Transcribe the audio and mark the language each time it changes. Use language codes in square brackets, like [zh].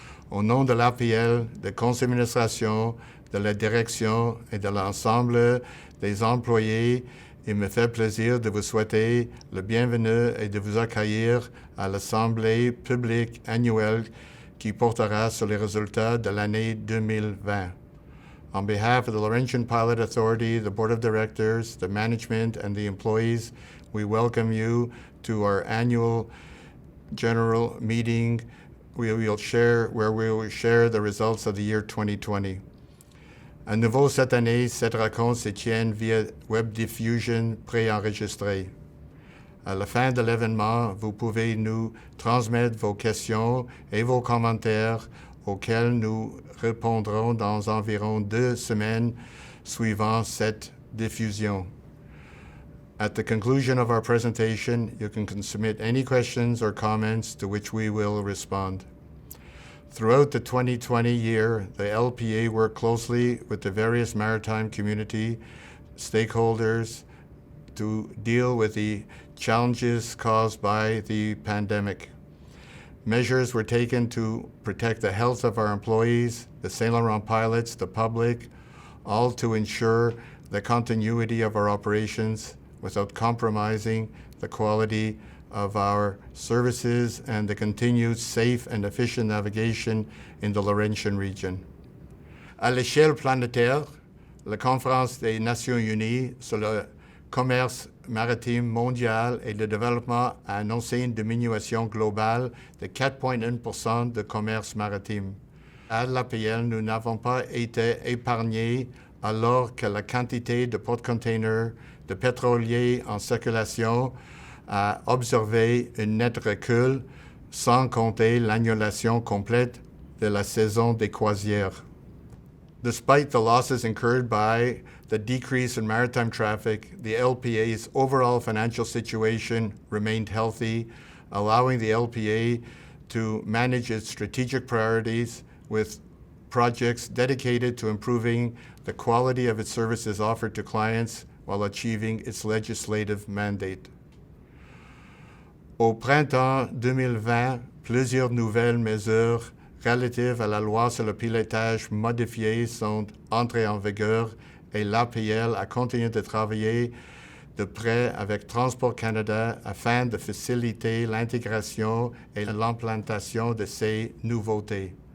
[fr] Au nom de l'APL, du conseil d'administration, de la direction et de l'ensemble des employés, il me fait plaisir de vous souhaiter le bienvenu et de vous accueillir à l'Assemblée publique annuelle qui portera sur les résultats de l'année 2020. [en] On behalf of the Laurentian Pilot Authority, the Board of Directors, the management, and the employees, we welcome you to our annual general meeting where we will share the results of the year 2020. [fr] À nouveau cette année, cette rencontre se tient via web diffusion préenregistrée. À la fin de l'événement, vous pouvez nous transmettre vos questions et vos commentaires auxquels nous répondrons dans environ 2 semaines suivant cette diffusion. At the conclusion of our presentation, you can submit any questions or comments to which we will respond. [en] Throughout the 2020 year, the LPA worked closely with the various maritime community stakeholders to deal with the challenges caused by the pandemic. Measures were taken to protect the health of our employees, the Saint Laurent pilots, the public, all to ensure the continuity of our operations without compromising the quality of our services and the continued safe and efficient navigation in the Laurentian region. [fr] À l'échelle planétaire, la Conférence des Nations Unies sur le commerce maritime mondial et le développement a annoncé une diminution globale de 4,1% de commerce maritime. À l'APL, nous n'avons pas été épargnés alors que la quantité de porte-containers de pétroliers en circulation a observé un net recul, sans compter l'annulation complète de la saison des croisières. [en] Despite the losses incurred by the decrease in maritime traffic, the LPA's overall financial situation remained healthy, allowing the LPA to manage its strategic priorities with projects dedicated to improving the quality of its services offered to clients while achieving its legislative mandate. [fr] Au printemps 2020, plusieurs nouvelles mesures relatives à la loi sur le pilotage modifié sont entrées en vigueur et l'APL a continué de travailler de près avec Transport Canada afin de faciliter l'intégration et l'implantation de ces nouveautés.